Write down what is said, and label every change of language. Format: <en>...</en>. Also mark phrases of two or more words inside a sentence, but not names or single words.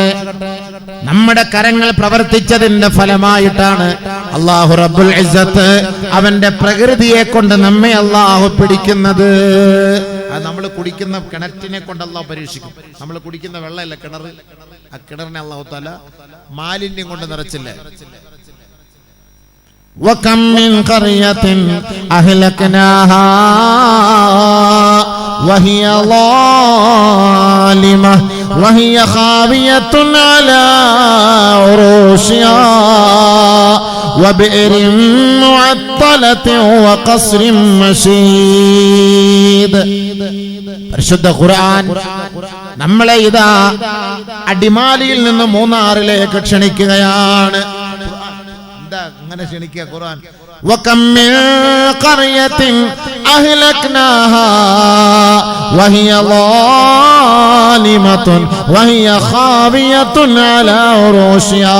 <ml>നമ്മുടെ കരങ്ങൾ പ്രവർത്തിച്ചതിന്റെ ഫലമായിട്ടാണ്</ml> <ar>الله رب العزة</ar> <ml>അവന്റെ പ്രകൃതിയെ കൊണ്ട് നമ്മെ അള്ളാഹു പിടിക്കുന്നത്. അത് നമ്മൾ കുടിക്കുന്ന കിണറ്റിനെ കൊണ്ട് അള്ളാഹു പരീക്ഷിക്കും. നമ്മൾ കുടിക്കുന്ന വെള്ളമല്ല കിണർ, ആ കിണറിനെ</ml> <ar>الله تعالى</ar> <ml>മാലിന്യം കൊണ്ട് നിറച്ചില്ലേ.</ml> <ar>وَكَمْ مِنْ قَرْيَةٍ أَهْلَكْنَاهَا وَهِيَ ظَالِمَةٌ وَهِيَ خَاوِيَةٌ عَلَى عُرُوشِهَا وَبِئْرٍ مُعَطَّلَةٍ وَقَصْرٍ مَشِيدٍ.</ar> <ml>പരിശുദ്ധ ഖുർആൻ നമ്മളെ ഇതാ അടിമാലിയിൽ നിന്ന് മൂന്നാറിലേക്ക് ക്ഷണിക്കുകയാണ്. അങ്ങനെ ക്ഷണിക്കുക ഖുർആൻ.</ml> <ar>وكم من قرية أهلكناها وهي ظالمة وهي خاوية على عروشها.</ar>